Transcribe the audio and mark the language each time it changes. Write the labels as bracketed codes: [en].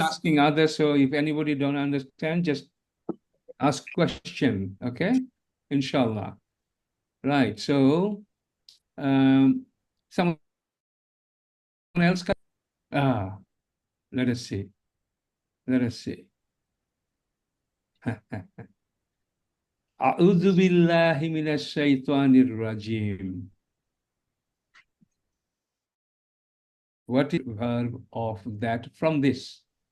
[en] asking others, so if anybody don't understand, just ask question, okay? Inshallah. Right, so someone else can, let us see. Let us see. [ar] أعوذ بالله من الشيطان الرجيم. [en] What is the verb of that from this?